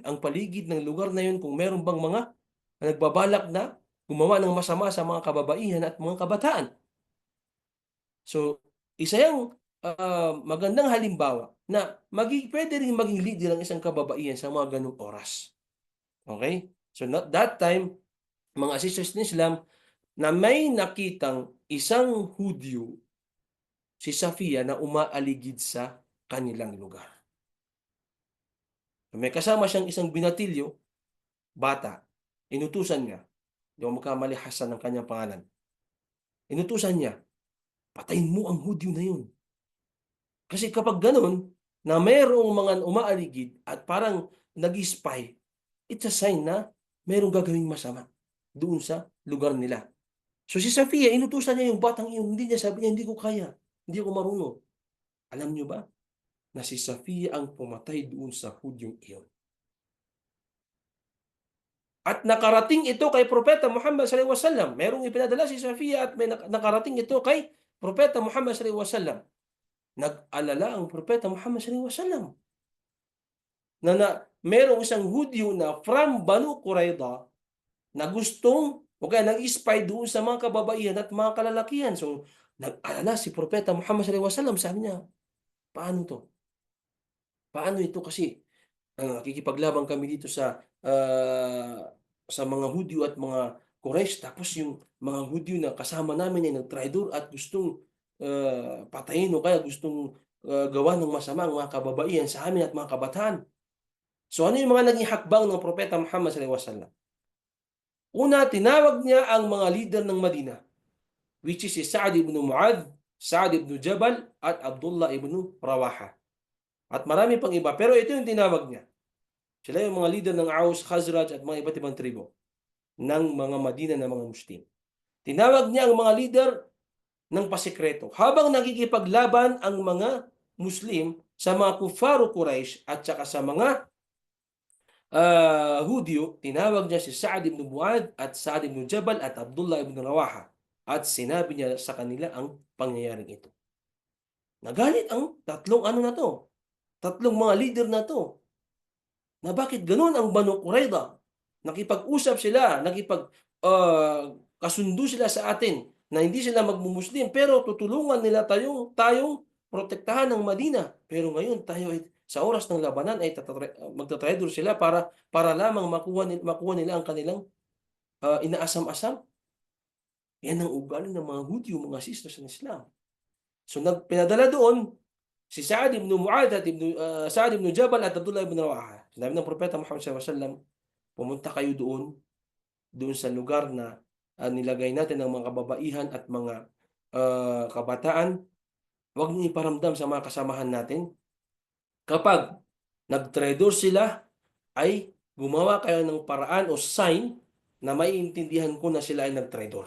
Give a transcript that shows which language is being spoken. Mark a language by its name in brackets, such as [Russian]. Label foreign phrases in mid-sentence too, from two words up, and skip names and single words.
[Filipino] Ang paligid ng lugar na yun, kung meron bang mga nagbabalak na gumawa ng masama sa mga kababaihan at mga kabataan. So, isa yung magandang halimbawa na pwede rin maging leader ang isang kababaihan sa mga ganung oras. Okay? [English] So, not that time, [Filipino] mga sisters ng Islam, na may nakitang isang Hudyo, si Safiya, na umaaligid sa kanilang lugar. May kasama siyang isang binatilyo, bata. Inutusan niya, hindi ako magkamali, Hasan ang kanyang pangalan. Inutusan niya, patayin mo ang Hudyo na yun. Kasi kapag ganun, na mayroong mga umaaligid at parang nag-spy, [English] it's a sign [Filipino] na mayroong gagawing masama doon sa lugar nila. So si Safiya, inutusan niya yung batang iyon. Hindi niya, sabi niya, hindi ko kaya. Hindi ko marunong. Alam niyo ba na si Safiya ang pumatay doon sa Hudyong iyon? At nakarating ito kay Propeta Muhammad [Arabic] صلى الله عليه وسلم. [Filipino] Merong ipinadala si Safiya at may nakarating ito kay Propeta Muhammad [Arabic] صلى الله عليه وسلم. [Filipino] Nag-alala ang Propeta Muhammad [Arabic] صلى الله عليه وسلم [Filipino] na merong isang Hudyo na from Banu Qurayza na gustong o kaya nag-spy doon sa mga kababaihan at mga kalalakihan. So, nag-alala si Propeta Muhammad [Arabic] صلى الله عليه وسلم. [Filipino] Sabi niya, paano to? Paano ito? Kasi kikipaglaban kami dito sa mga Hudyo at mga Quraysh. Tapos yung mga Hudyo na kasama namin ay nag-traidor at gustong patayin o kaya gustong gawa ng masama ang mga kababaihan sa amin at mga kabataan. So ano yung mga naging hakbang ng Propeta Muhammad [Arabic] صلى الله عليه وسلم? [Filipino] Una, tinawag niya ang mga leader ng Madina, which is si Sa'd ibn Mu'adh, Sa'd ibn Jabal, at Abdullah ibn Rawaha. At marami pang iba. Pero ito yung tinawag niya. Sila yung mga leader ng Aus, Khazraj at mga iba't ibang tribo ng mga Madina na mga Muslim. Tinawag niya ang mga leader ng pasikreto. Habang nakikipaglaban ang mga Muslim sa mga kuffaro Quraysh at saka sa mga Hudyo, tinawag niya si Sa'ad ibn Mu'adh at Sa'ad ibn Jabal at Abdullah ibn Rawaha at sinabi niya sa kanila ang pangyayaring ito. Nagalit ang tatlong ano na to, tatlong mga leader na to, na bakit ganun ang Banu Qurayza. Nakipag-usap sila, kasundo sila sa atin na hindi sila magmumuslim pero tutulungan nila tayong protektahan ng Madina. Pero ngayon tayo ay sa oras ng labanan ay magtatraidor sila para lamang makuha nila ang kanilang inaasam-asam. Yan ang ugali ng mga Hudyo, mga sisters ng Islam. So pinadala doon si Sa'ad ibn Mu'adh at Sa'ad ibn Jabal at Abdullah ibn Rawaha. Sinabi ng Propeta Muhammad SAW, pumunta kayo doon sa lugar na nilagay natin ng mga kababaihan at mga kabataan. Huwag niyo iparamdam sa mga kasamahan natin. Kapag nag-traitor sila, ay gumawa kayo ng paraan o sign na maiintindihan ko na sila ay nag-traitor.